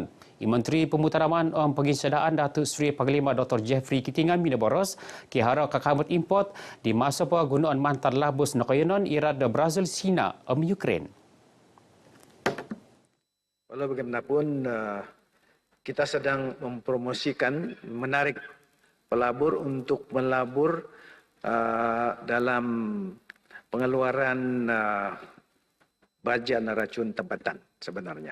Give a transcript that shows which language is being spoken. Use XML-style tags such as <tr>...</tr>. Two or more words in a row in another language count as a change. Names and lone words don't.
<dtp>Menteri Pemutanaman Penginsadaan Datuk Seri Panglima Dr. Jeffrey Kitingan Minaboros kihara kakamut import di</dtp> <ms>masa penggunaan</ms> <dtp>mantat labus nakayanan irat da Brazil Sina Ukraine.</dtp> <ms>Walau bagaimanapun kita sedang mempromosikan menarik pelabur untuk melabur dalam pengeluaran baja racun tempatan sebenarnya.</ms>